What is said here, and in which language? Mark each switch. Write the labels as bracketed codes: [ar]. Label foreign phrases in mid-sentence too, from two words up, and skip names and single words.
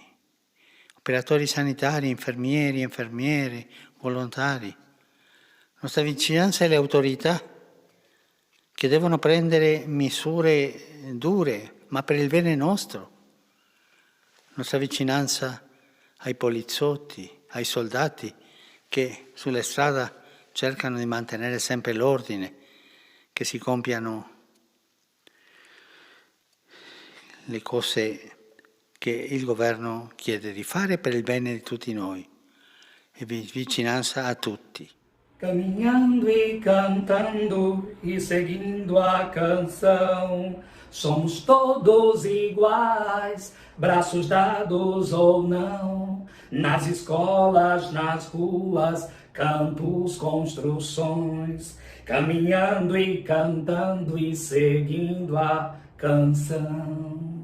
[it] operatori sanitari, infermieri, infermiere, volontari, nostra vicinanza alle autorità che devono prendere misure dure, ma per il bene nostro, nostra vicinanza ai poliziotti, ai soldati che sulla strada cercano di mantenere sempre l'ordine, che si compiano le cose che il governo chiede di fare per il bene di tutti noi, e vicinanza a tutti. [pt] Caminhando e cantando e seguindo a canção, somos todos iguais, braços dados ou não, nas escolas, nas ruas, campos, construções, caminhando e cantando e seguindo a canção.